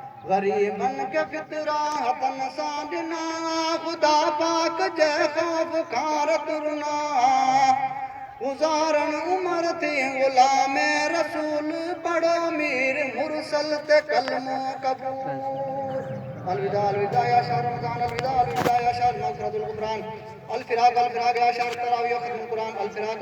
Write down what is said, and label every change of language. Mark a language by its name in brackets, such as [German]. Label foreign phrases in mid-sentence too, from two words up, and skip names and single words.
[Sindhi] غريبن کي فطرا هٿن سان ڏنا، خدا پاڪ جي خوف کان رت رنا. گذارن عمر ٿي غلام رسول، پڙهو مير مرسل تي ڪلمو قبول. [Arabic] الوداع، الوداع يا شهر رمضان، الوداع، الوداع يا شهر مغفرة الغفران. الفراق، الفراق يا شهر تراويح ختم القرآن. الفراق،